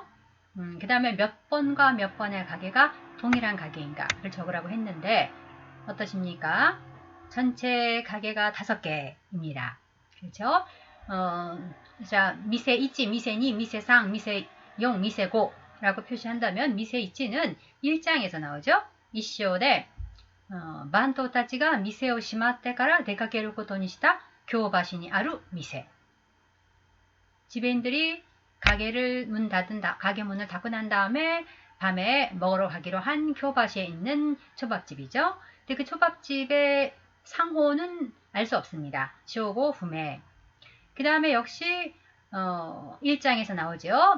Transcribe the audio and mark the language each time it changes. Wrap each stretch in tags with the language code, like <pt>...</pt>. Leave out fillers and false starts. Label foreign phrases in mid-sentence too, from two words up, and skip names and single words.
<ko>그 다음에 몇 번과 몇 번의 가게가 동일한 가게인가를 적으라고 했는데 어떠십니까? 전체 가게가 5개입니다. 그렇죠? 자, 미세 1, 미세 2, 미세 3, 미세 4, 미세 5 라고 표시한다면 미세 1는 1장에서 나오죠.</ko> <ja>1章で 番頭たちが店を閉まってから出かけることにした京橋にある店.</ja> <ko>지배인들이 가게 문을 닫고 난 다음에 밤에 먹으러 가기로 한 교바시에 있는 초밥집이죠. 근데 그 초밥집의 상호는 알 수 없습니다. 쇼고 후메. 그 다음에 역시 1장에서 나오죠.</ko>